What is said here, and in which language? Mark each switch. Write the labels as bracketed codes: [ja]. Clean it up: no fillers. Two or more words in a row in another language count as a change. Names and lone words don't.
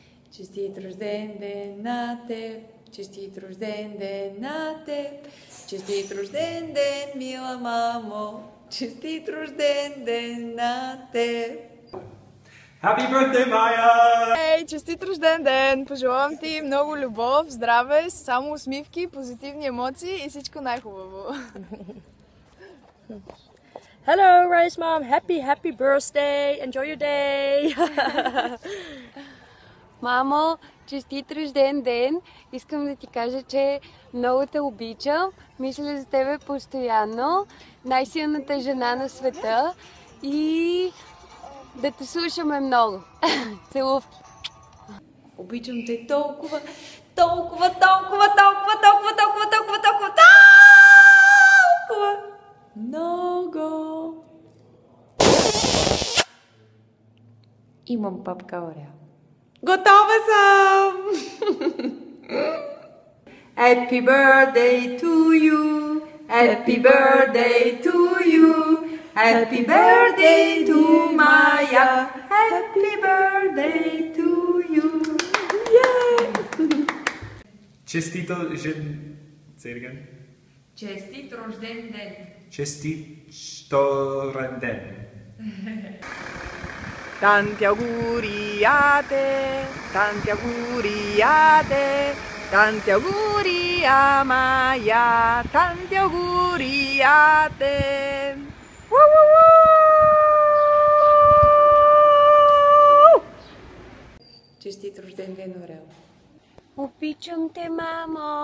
[bg] Честит рожден ден на теб, честит рожден ден на теб, честит рожден ден, мила мамо, честит рожден ден на теб. [en] Happy birthday, Maya! [bg] Ей, честит рожден ден! Пожелавам ти много любов, здраве, само усмивки, позитивни емоции и всичко най-хубаво. [en] Hello, Rice Mom. Happy birthday. Enjoy your day. [bg] Мамо, честит рожден ден! Искам да ти кажа, че много те обичам. Мисля за тебе постоянно. Най-силната жена на света. И да те слушаме много. Целувки! Обичам те толкова, толкова, толкова, толкова, толкова, толкова, толкова, толкова, толкова много. Имам папка Орео. Готова съм! [en] Happy birthday to you, happy birthday to you, happy birthday to Maya, happy birthday to you. Честито Say it again. [bg] Честит рожден ден. Честито рожден ден. [it] Tanti auguri a te, tanti auguri a te, tanti auguri a Maya, tanti auguri a te. [bg] Честит рожден ден, Орео. Обичам те, мамо!